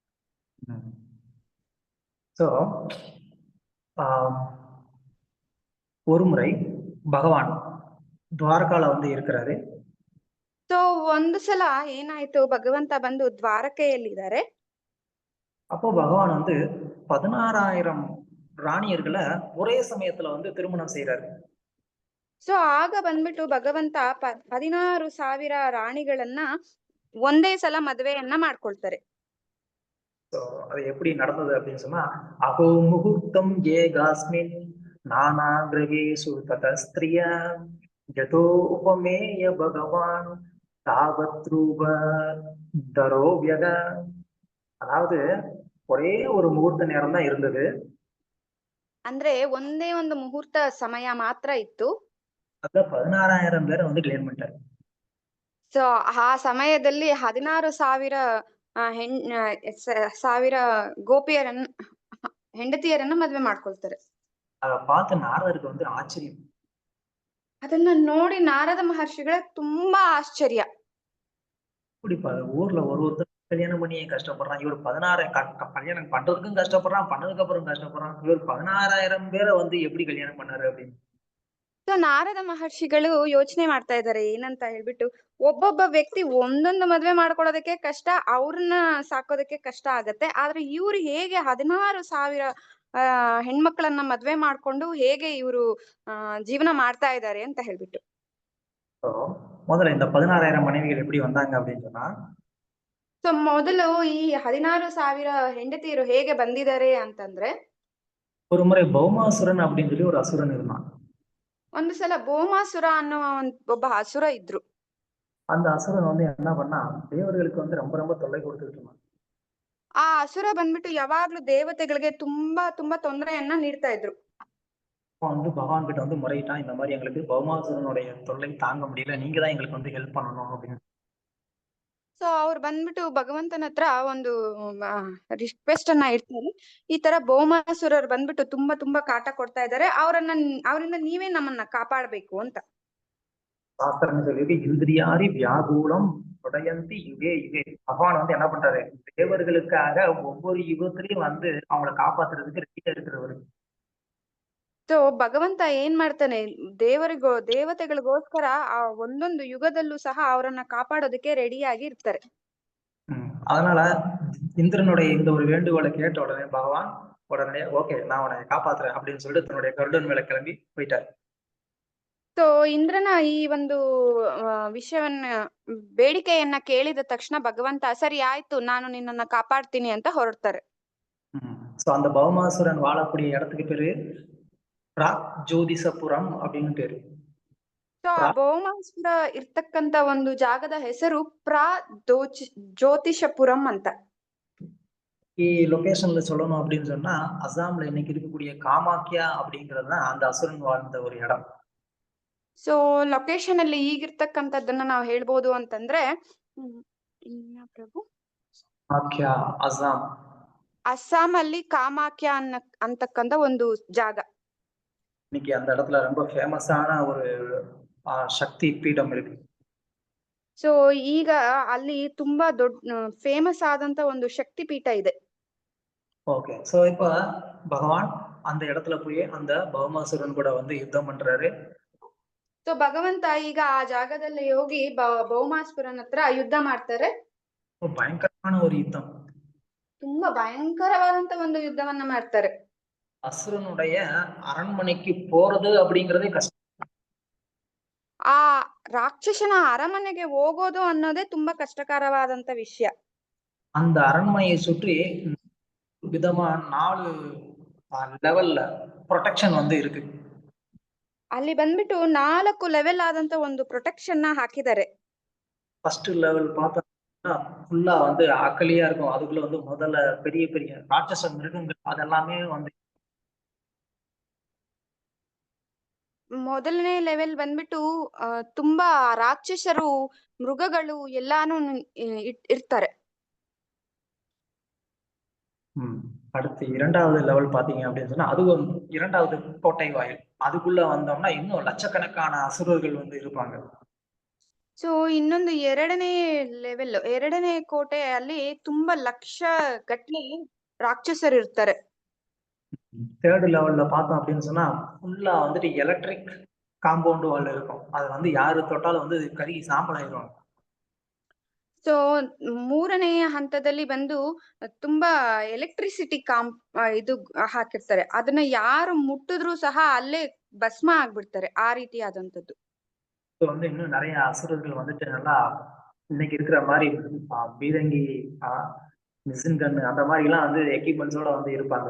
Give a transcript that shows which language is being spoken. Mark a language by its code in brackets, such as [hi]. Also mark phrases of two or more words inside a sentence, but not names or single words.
[ta] ஸோ ஒரு முறை பகவான் துவாரகால வந்து இருக்கிறாரு. [kn] ಸೊ ಒಂದು ಸಲ ಏನಾಯ್ತು, ಭಗವಂತ ಬಂದು ದ್ವಾರಕೆಯಲ್ಲಿದ್ದಾರೆ. [ta] அப்போ பகவான் வந்து 16,000 ராணியர்களை ஒரே சமயத்துல வந்து திருமணம் செய்யறாரு. [kn] ಸೊ ಆಗ ಬಂದ್ಬಿಟ್ಟು ಭಗವಂತ 16,000 ರಾಣಿಗಳನ್ನ ಒಂದೇ ಸಲ ಮದುವೆಯನ್ನ ಮಾಡ್ಕೊಳ್ತಾರೆ. [ta] ஸோ அது எப்படி நடந்தது அப்படின்னு சொன்னா, [sa] अहो मुहूर्तम् एकस्मिन् नाना गृहेषु तत स्त्रियः यथो उपमेय भगवान् तावत् रूप धरोव्ययः. [ta] அதாவது ஒரே ஒரு முகூர்த்த நேரம் தான் இருந்தது. [kn] ಅಂದ್ರೆ ಒಂದೇ ಒಂದು ಮುಹೂರ್ತ ಸಮಯ ಮಾತ್ರ ಇತ್ತು. [ta] அதுல 16,000 பேரை வந்து கிளியர் பண்ணிட்டாரு. [kn] ಸೊ ಆ ಸಮಯದಲ್ಲಿ 16,000 ಸಾವಿರ ಗೋಪಿಯರನ್ನ ಹೆಂಡತಿಯರನ್ನ ಮದ್ವೆ ಮಾಡ್ಕೊಳ್ತಾರೆ. [ta] அதை பார்த்து நாரதருக்கு வந்து ஆச்சரியம். [kn] ಅದನ್ನ ನೋಡಿ ನಾರದ ಮಹರ್ಷಿಗಳ ತುಂಬಾ ಆಶ್ಚರ್ಯ. [ta] இப்படி ஊர்ல ஒருத்தர் கல்யாணம் பண்ணி கஷ்டப்படுறான். இவர் 16 கல்யாணம் பண்றதுக்கும் கஷ்டப்படுறான், பண்ணதுக்கு அப்புறம் கஷ்டப்படுறான். இவர் 16,000 பேரை வந்து எப்படி கல்யாணம் பண்ணாரு அப்படின்னு. [kn] ಸೊ ನಾರದ ಮಹರ್ಷಿಗಳು ಯೋಚನೆ ಮಾಡ್ತಾ ಇದ್ದಾರೆ ಏನಂತ ಹೇಳ್ಬಿಟ್ಟು, ಒಬ್ಬೊಬ್ಬ ವ್ಯಕ್ತಿ ಒಂದೊಂದು ಮದ್ವೆ ಮಾಡ್ಕೊಳ್ಳೋದಕ್ಕೆ ಕಷ್ಟ, ಅವ್ರನ್ನ ಸಾಕೋದಕ್ಕೆ ಕಷ್ಟ ಆಗತ್ತೆ. ಆದ್ರೆ ಇವ್ರು ಹೇಗೆ 16,000 ಹೆಣ್ಮಕ್ಳನ್ನ ಮದ್ವೆ ಮಾಡ್ಕೊಂಡು ಹೇಗೆ ಇವ್ರು ಜೀವನ ಮಾಡ್ತಾ ಇದ್ದಾರೆ ಅಂತ ಹೇಳ್ಬಿಟ್ಟು. [ta] So, முதல்ல இந்த 16,000 மனைவிகள் எப்படி வந்தாங்க அப்படின்னு சொன்னா, [kn] ಸೊ ಮೊದಲು ಈ 16,000 ಹೆಂಡತಿಯರು ಹೇಗೆ ಬಂದಿದ್ದಾರೆ ಅಂತಂದ್ರೆ, [ta] ஒரு முறை பௌமாசுரன் அப்படின்னு சொல்லி ஒரு அசுரன் இருந்தான். [kn] ಒಂದು ಸಲ ಭೌಮಾಸುರ ಅನ್ನೋ ಒಬ್ಬ ಅಸುರ ಇದ್ರು. [ta] அந்த அசுரன் வந்து என்ன பண்ணா, தேவர்களுக்கு வந்து ரொம்ப ரொம்ப தொல்லை கொடுத்துட்டு இருந்தான். [kn] ಆ ಅಸುರ ಬಂದ್ಬಿಟ್ಟು ಯಾವಾಗ್ಲೂ ದೇವತೆಗಳಿಗೆ ತುಂಬಾ ತುಂಬಾ ತೊಂದರೆಯನ್ನ ನೀಡ್ತಾ ಇದ್ರು. [ta] அவன் வந்து பகவான் கிட்ட வந்து முறையிட்டான், இந்த மாதிரி எங்களுக்கு பௌமாசுரனுடைய தொல்லை தாங்க முடியல, நீங்க தான் எங்களுக்கு வந்து ஹெல்ப் பண்ணணும் அப்படின்னு. [kn] ಸೊ ಅವ್ರು ಬಂದ್ಬಿಟ್ಟು ಭಗವಂತನ ಹತ್ರ ಒಂದು ರಿಕ್ವೆಸ್ಟ್ ಅನ್ನ ಇಡ್ತಾರೆ. ಈ ತರ ಭೌಮಾಸುರರು ಬಂದ್ಬಿಟ್ಟು ತುಂಬಾ ತುಂಬಾ ಕಾಟ ಕೊಡ್ತಾ ಇದ್ದಾರೆ, ಅವರಿಂದ ನೀವೇ ನಮ್ಮನ್ನ ಕಾಪಾಡ್ಬೇಕು ಅಂತ. [ta] சாஸ்திரம் சொல்லிட்டு [sa] इन्द्रियारि व्याकुलम् उदयन्ति युगे युगे. [ta] பகவான் வந்து என்ன பண்றாரு, தேவர்களுக்காக ஒவ்வொரு யுகத்திலையும் வந்து அவங்களை காப்பாத்துறதுக்கு ரெடியா இருக்கிறவரு. [kn] ಸೊ ಭಗವಂತ ಏನ್ ಮಾಡ್ತಾನೆ, ದೇವತೆಗಳಿಗೋಸ್ಕರ ಆ ಒಂದೊಂದು ಯುಗದಲ್ಲೂ ಸಹ ಅವರನ್ನ ಕಾಪಾಡೋದಕ್ಕೆ ರೆಡಿಯಾಗಿ ಇರ್ತಾರೆ. [ta] அதனால இந்திரனுடைய இந்த ஒரு வேண்டுகோளை கேட்ட உடனே பகவான் உடனே ஓகே நான் உன்னை காப்பாத்துறேன் அப்படின்னு சொல்லிட்டு தன்னுடைய கருடன் மேல கிளம்பி போயிட்டாரு. [kn] ಸೊ ಇಂದ್ರನ ಈ ಒಂದು ವಿಷಯವನ್ನ ಬೇಡಿಕೆಯನ್ನ ಕೇಳಿದ ತಕ್ಷಣ ಭಗವಂತ ಸರಿ ಆಯ್ತು ನಾನು ನಿನ್ನನ್ನ ಕಾಪಾಡ್ತೀನಿ ಅಂತ ಹೊರಡ್ತಾರೆ. [ta] சோ அந்த பௌமாசுரன் வாழக்கூடிய இடத்துக்கு பேரு ஜோதிஷபுரம் அப்படின்னு பேரு. [kn] ಸೊ ಆ ಭೌಮಾಸುರ ಇರ್ತಕ್ಕಂತ ಒಂದು ಜಾಗದ ಹೆಸರು ಜ್ಯೋತಿಷಪುರಂ ಅಂತ. [ta] ಈ ಲೊಕೇಶன்ல சொல்லணும் அப்படின்னு சொன்னா, அசாம்ல இன்னைக்கு இருக்கக்கூடிய காமாக்கியா அப்படிங்கிறது தான் அந்த அசுரன் வாழ்ந்த ஒரு இடம். [kn] ಸೊ ಲೊಕೇಶನ್ ಅಲ್ಲಿ ಈಗಿರ್ತಕ್ಕಂಥದ್ದನ್ನ ನಾವು ಹೇಳ್ಬೋದು ಅಂತಂದ್ರೆ, ಪ್ರಭು ಅಸ್ಸಾಂ, ಅಸ್ಸಾಂ ಅಲ್ಲಿ ಕಾಮಾಖ್ಯ ಅಂತಕ್ಕಂತ ಒಂದು ಜಾಗ. [ta] இன்னைக்கு அந்த இடத்துல ரொம்ப ஃபேமஸான ஒரு சக்தி பீடம் இருக்கு. [kn] ಸೊ ಈಗ ಅಲ್ಲಿ ತುಂಬಾ ದೊಡ್ಡ ಫೇಮಸ್ ಆದಂತ ಒಂದು ಶಕ್ತಿ ಪೀಠ ಇದೆ. [ta] ஓகே, சோ இப்ப பகவான் அந்த இடத்துல போய் அந்த பௌமாசுரன் கூட வந்து யுத்தம் பண்றாரு. [kn] ಸೊ ಭಗವಂತ ಈಗ ಆ ಜಾಗದಲ್ಲಿ ಹೋಗಿ ಭೌಮಾಸುರನ ಹತ್ರ ಯುದ್ಧ ಮಾಡ್ತಾರೆ. [ta] பயங்கரமான ஒரு யுத்தம், [kn] ತುಂಬಾ ಭಯಂಕರವಾದಂತ ಒಂದು ಯುದ್ಧವನ್ನ ಮಾಡ್ತಾರೆ. [ta] அசுரனுடைய அரண்மனைக்கு போறது அப்படிங்கறதே கஷ்டம். [kn] ಆ ರಾಕ್ಷಸನ ಅರಮನೆಗೆ ಹೋಗೋದು ಅನ್ನೋದೇ ತುಂಬಾ ಕಷ್ಟಕರವಾದಂತ ವಿಷಯ. [ta] அந்த அரண்மனையை சுற்றி விதமா 4 [en] levella protection [ta] வந்து இருக்கு. [kn] ಅಲ್ಲಿ ಬಂದ್ಬಿಟ್ಟು 4 ಲೆವೆಲ್ ಆದಂತ ಒಂದು ಪ್ರೊಟೆಕ್ಷನ್ ನ ಹಾಕಿದ್ದಾರೆ. [en] first level [ta] பார்த்தா ஃபுல்லா வந்து அக்கலியா இருக்கும். அதுக்குள்ள வந்து முதல்ல பெரிய பெரிய ராட்சச மிருகங்கள் அதெல்லாமே வந்து. [kn] ಮೊದಲನೇ ಲೆವೆಲ್ ಬಂದ್ಬಿಟ್ಟು ತುಂಬಾ ರಾಕ್ಷಸರು, ಮೃಗಗಳು ಎಲ್ಲಾನು ಇರ್ತಾರೆ. [ta] அடுத்து 2வது லெவல் பாத்தீங்க அப்படின்னு சொன்னா, அது 2வது கோட்டை வாயில். அதுக்குள்ள வந்தோம்னா இன்னும் லட்சக்கணக்கான அசுரர்கள் வந்து இருப்பாங்க. [kn] ಸೊ ಇನ್ನೊಂದು ಎರಡನೇ ಕೋಟೆಯಲ್ಲಿ ತುಂಬಾ ಲಕ್ಷ ಗಟ್ಟಲೆ ರಾಕ್ಷಸರು ಇರ್ತಾರೆ. [ta] 3rd லெவல்ல பார்த்தோம் அப்படின்னு சொன்னா ஃபுல்லா வந்துட்டு [en] electric compound wall [ta] இருக்கும். அது வந்து யாரு தொட்டாலும் வந்து கருகி சாம்பல் ஆயிடுவாங்க. [kn] ಸೊ 3ನೇ ಹಂತದಲ್ಲಿ ಬಂದು ತುಂಬಾ ಎಲೆಕ್ಟ್ರಿಸಿಟಿ ಇದು ಹಾಕಿರ್ತಾರೆ. ಅದನ್ನ ಯಾರು ಮುಟ್ಟಿದ್ರು ಸಹ ಅಲ್ಲೇ ಭಸ್ಮ ಆಗ್ಬಿಡ್ತಾರೆ. ಆ ರೀತಿಯಾದಂತದ್ದು. [ta] வந்து இன்னும் நிறைய அசுரர்கள் வந்துட்டு நல்லா இன்னைக்கு இருக்கிற மாதிரி பீரங்கி, [en] machine gun [ta] அந்த மாதிரி எல்லாம் வந்து எக்யூப்மெண்ட்ஸோட வந்து இருப்பாங்க.